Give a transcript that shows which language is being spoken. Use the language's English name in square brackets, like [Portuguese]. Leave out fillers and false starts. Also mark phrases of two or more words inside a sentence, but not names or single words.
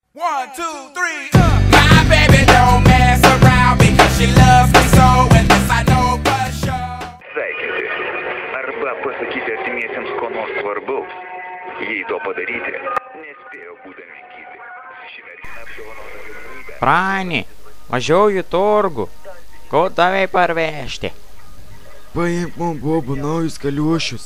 [English] 1, 2, 3, My baby don't mess around because she loves me so, and this I know for sure. [Lithuanian] Sveikinti. Arba pasakyti artimiesiems ko nors svarbaus. Jei to padaryti, nespėjo būdami gyti. Ši mergina apdovanota galimybę. Prani, važiuoju į turgų. Ko tavai parvežti? Paimk man bobų naujus kaliošius.